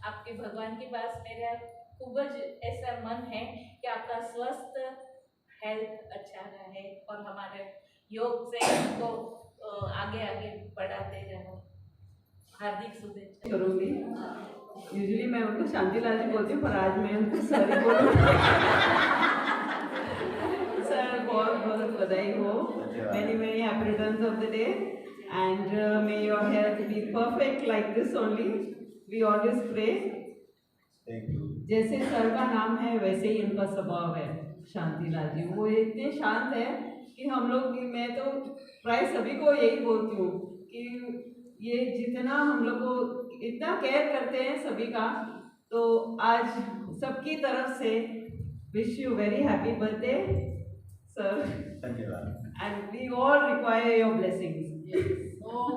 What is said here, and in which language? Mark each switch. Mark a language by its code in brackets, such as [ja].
[hi] आपके भगवान के पास मेरा खूब ऐसा मन है कि आपका स्वस्थ हेल्थ अच्छा रहे और हमारे योग से इसको आगे आगे बढ़ाते रहो। हार्दिक शुभेच्छा। करूँगी। यूजुअली मैं उनको शांतिलाल जी बोलती हूँ, पर आज मैं उनको सॉरी बोलूँ। सर बहुत बहुत बधाई हो। [en] Many many happy returns of the day, and may your health be perfect like this only. We always pray. [hi] जैसे सर का नाम है वैसे ही उनका स्वभाव है, शांतिलाल जी। वो इतने शांत है कि हम लोग, मैं तो प्राय सभी को यही बोलती हूँ कि ये जितना हम लोग को इतना केयर करते हैं सभी का, तो आज सबकी तरफ से [en] Wish you very happy birthday sir, and we all require your blessings.